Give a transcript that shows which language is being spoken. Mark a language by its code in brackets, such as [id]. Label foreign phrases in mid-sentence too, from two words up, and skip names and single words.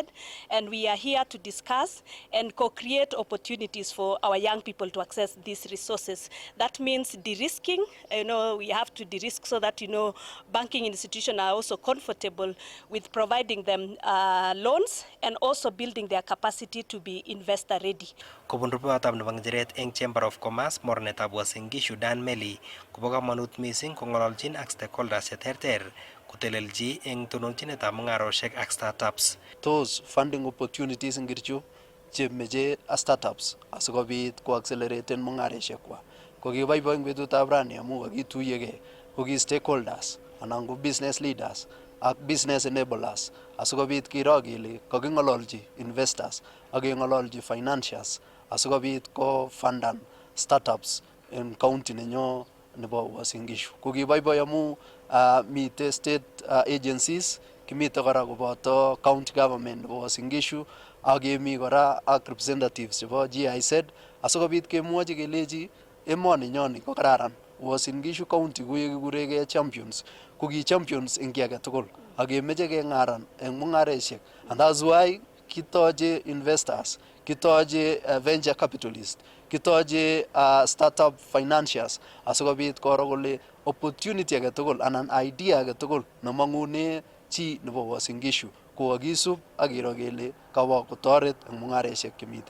[en] And we are here to discuss and co-create opportunities for our young people to access these resources. That means de-risking. We have to de-risk so that, banking institutions are also comfortable with providing them loans and also building their capacity to be investor ready. [kln] Kobun rupeotab nebo ng'echeret eng [en] Chamber of Commerce [kln] mornetab Uasin Gishu Dan Meli kobo kamanut mising kong'ololchin ak stakeholders cheterter kotelelchi eng tononchinetab mung'arosiek ak startups. [en] Those funding opportunities [kln] ngircho chemeche startups asikobit ko acceleraten mung'arosiekwak. [en] Kokiboiboi eng betutab rani amu kakituyegei koki stakeholders anan ko business leaders ak business enablers asikobit kiro kele kaking'ololchi investors ak keng'ololchi financiers asikobit ko fundan startups en county nenyo nebo Uasin Gishu. Kokiboiboi amu mite state agencies, kimite kora koboto county government nebo Uasin Gishu ak kemi kora ak representatives chebo GIZ asikobit kemwochi kelechi emoni nyoni ko kararan. Uasin Gishu County kikuregei champions, ko ki champions eng ki age tugul ak kemeche keng'aran eng mung'aresiek, and that's why [kln] kitoche investors, kitoche [en] venture capitalists, [kln] kitoche [en] startup financiers [kln] asikobit koro kole opportunity age tugul anan idea age tugul nemang'une chi nebo Uasin Gishu kokakisub ak kiro kele kawo kotoret eng mung'areshek chemite.